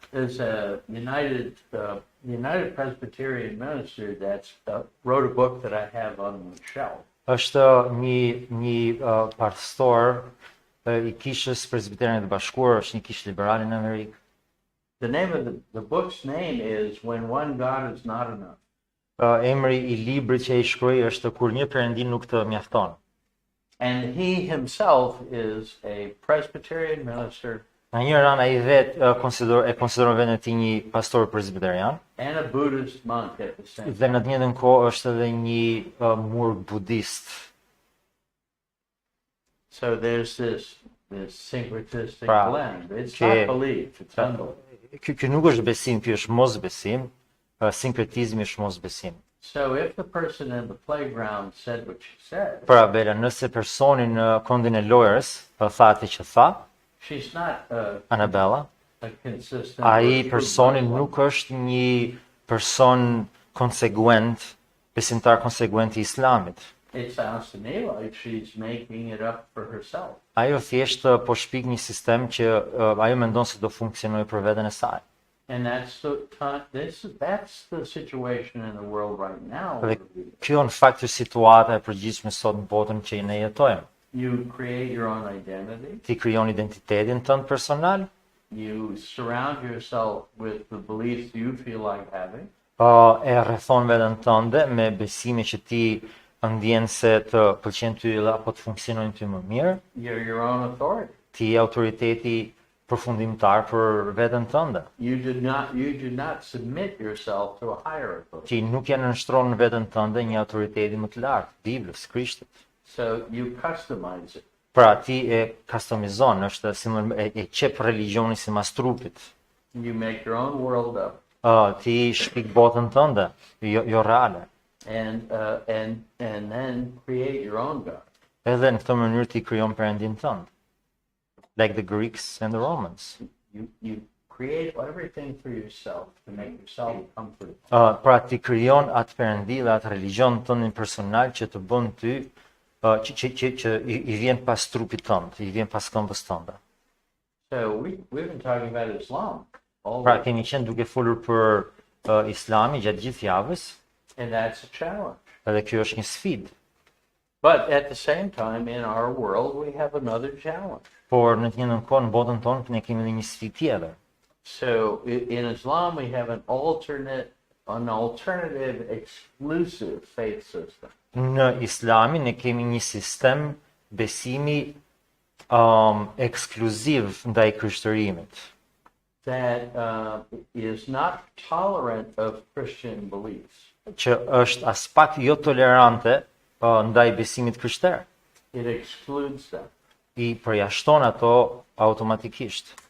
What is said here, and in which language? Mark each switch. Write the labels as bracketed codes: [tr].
[en] There's a United Presbyterian minister that wrote a book that I have on the shelf. [sq] Është një pastor I kishës presbiterane të bashkuar, është një kishë liberale në Amerikë. [en] The name of the book's name is When One God Is Not Enough. [sq] Emri I librit që ai shkroi është Kur një perëndi nuk të mjafton. [en] And he himself is a Presbyterian minister [sq] Në një ran ai vetë konsideron veten e tij një pastor presbiterian [en] and a Buddhist monk at the same [sq] dhe [en] time. [sq] në të njëjtën kohë është edhe një murg budist. [en] So there's this syncretistic [sq] Pra, [en] blend. It's che- not belief, it's unbelief. [sq] Ky nuk është besim, ky është mosbesim. Sinkretizmi është mosbesim. [en] So if the person in the playground said what she said, [sq] Pra Bela, nëse personi në kondin e lojës tha atë që tha, [en] she's not [sq] Anabella, [en] a consistent. [sq] ai [en] or true [sq] personi [en] Muslim. [sq] nuk është një person konsekuent, besimtar konsekuent I Islamit. [en] It sounds to me like she's making it up for herself. [sq] Ajo thjesht po shpik një sistem që ajo mendon se do funksionojë për veten e saj. [en] And that's the situation in the world right now. [sq] Dhe kjo në fakt është situata e përgjithshme sot në botën që ne jetojmë. [en] You create your own identity. [sq] Ti krijon identitetin tënd personal, [en] You surround yourself with the beliefs you feel like having. [sq] e rrethon veten tënde me besime që ti ndjen se të pëlqen ty dhe apo të funksionojnë ty më mirë. [en] You're your own authority. [sq] Ti je autoriteti përfundimtar për veten tënde. [en] You do not submit yourself to a higher authority. [sq] Ti nuk ja nënshtron vetën tënde një autoriteti më të lartë, Biblës, Krishtit. [en] So you customize it. [sq] Pra ti e customizon, është si e qep religionin sipas trupit. [en] You make your own world up. [sq] Ti shpik botën tënde, jo reale. [en] And then create your own God. [sq] Edhe në këtë mënyrë ti krijon perëndin tënd. [en] Like the Greeks and the Romans. You create everything for yourself to make yourself comfortable. [sq] Pra ti krijon atë perëndi dhe atë religjon tëndin personal që të bën ty që I vjen pas trupit tënd, I vjen pas këmbës tënde. [en] So we've been talking about Islam all [sq] Pra [en] week, [sq] kemi qenë duke folur për Islamin gjatë gjithë javës, [en] and that's a challenge. [sq] edhe kjo është një sfidë. [en] But at the same time, in our world, we have another challenge. [sq] por në të njëjtën kohë në botën tonë ne kemi edhe një sfidë tjetër. [en] So in Islam, we have an alternative exclusive faith system. [sq] Në Islamin ne kemi një sistem besimi ekskluziv ndaj krishterrimit, [en] That is not tolerant of Christian beliefs. [sq] që është as pak jo tolerante ndaj besimit krishter. [en] It excludes them. [sq] I përjashton ato automatikisht.